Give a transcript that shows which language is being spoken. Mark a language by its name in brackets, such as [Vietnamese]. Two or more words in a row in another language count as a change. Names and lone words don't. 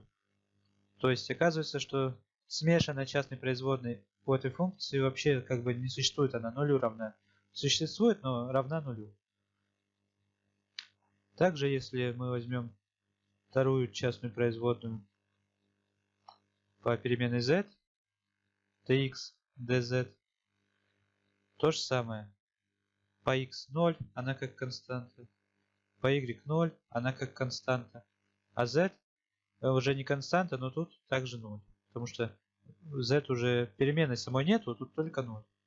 [Russian] То есть оказывается, что смешанная частной производной по этой функции вообще как бы не существует, она нулю равна. Существует, но равна нулю. Также, если мы возьмем вторую частную производную по переменной z, dx, dz, то же самое. По x 0, она как константа. По y 0, она как константа. А z уже не константа, но тут также 0. Потому что z уже переменной самой нету, тут только 0.